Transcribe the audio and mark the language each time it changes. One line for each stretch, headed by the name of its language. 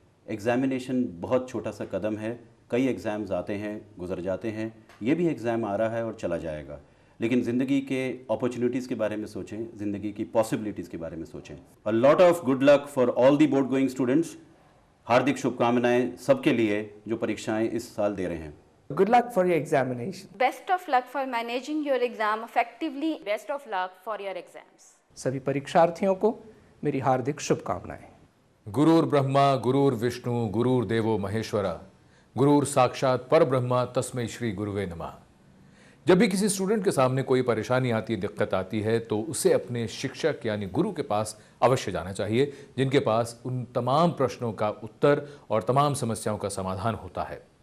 Hindi: Examination बहुत छोटा सा कदम है। कई एग्ज़ाम्स आते हैं, गुजर जाते हैं, ये भी एग्ज़ाम आ रहा है और चला जाएगा। लेकिन ज़िंदगी के अपॉर्चुनिटीज़ के बारे में सोचें, ज़िंदगी की पॉसिबिलिटीज़ के बारे में सोचें।
English: A lot of good luck for all the board going students.
Hindi: हार्दिक शुभकामनाएं सबके लिए जो परीक्षाएं इस साल दे रहे हैं।
English: Good luck for your examination. Best of luck for managing your exam effectively. Best of luck for your exams.
Hindi: सभी परीक्षार्थियों को मेरी हार्दिक शुभकामनाएं।
Sanskrit: गुरुर् ब्रह्मा गुरुर् विष्णु गुरुर्देवो महेश्वरा गुरुर साक्षात पर ब्रह्मा तस्मै श्री गुरुवे नमः।
Hindi: जब भी किसी स्टूडेंट के सामने कोई परेशानी आती है, दिक्कत आती है, तो उसे अपने शिक्षक यानी गुरु के पास अवश्य जाना चाहिए, जिनके पास उन तमाम प्रश्नों का उत्तर और तमाम समस्याओं का समाधान होता है।